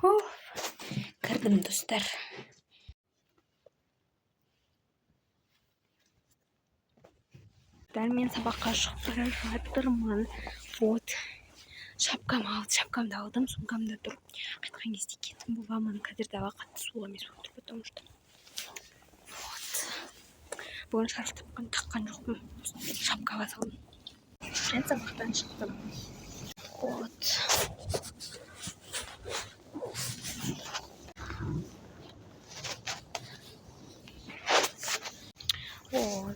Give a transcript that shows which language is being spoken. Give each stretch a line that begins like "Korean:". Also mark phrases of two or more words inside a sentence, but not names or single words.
Kazakh: Кірдім, достар. достар, мен сабаққа шығып бара жатырмын. Вот. Шапкамды алдым, сумкамда тұр. Қайтқан кезде кетім боламын. Қазір дава қатты суық емес болып тұр,
Russian: потому что. Вот.
Kazakh: Бүгін шарф таққан жоқпын. Шапкаға салдым. Мен сабақтан шықтым.
Russian: Вот. Вот.